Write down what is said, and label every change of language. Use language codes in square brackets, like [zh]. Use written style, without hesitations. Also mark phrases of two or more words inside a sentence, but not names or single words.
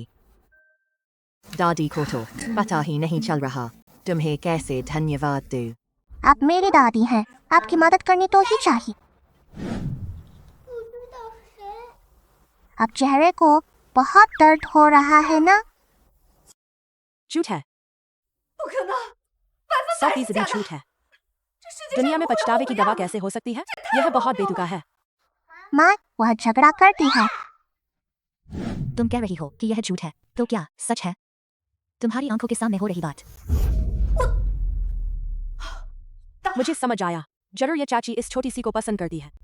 [hi] दादी को तो पता ही नहीं चल रहा तुम्हें कैसे धन्यवाद दूं। आप मेरी दादी हैं, आपकी मदद करनी तो ही चाहिए। अब चेहरे को बहुत दर्द हो रहा है ना? झूठ है, [zh] 不可能，百分 [hi] सौ [zh] 百是 [hi] फीसदी [zh] 假的。 [hi] झूठ है। [zh] 这世界上 [hi] दुनिया में [zh] 不会有 [hi] पछतावे की [zh] 我 [hi] दवा [zh] 呀 [hi] कैसे हो सकती है? यह बहुत बेतुका है। माँ, वह झगड़ा करती है। तुम कह रही हो कि यह झूठ है, तो क्या सच है? तुम्हारी आंखों के सामने हो रही बात। मुझे समझ आया, जरूर यह चाची इस छोटी सी को पसंद करती है।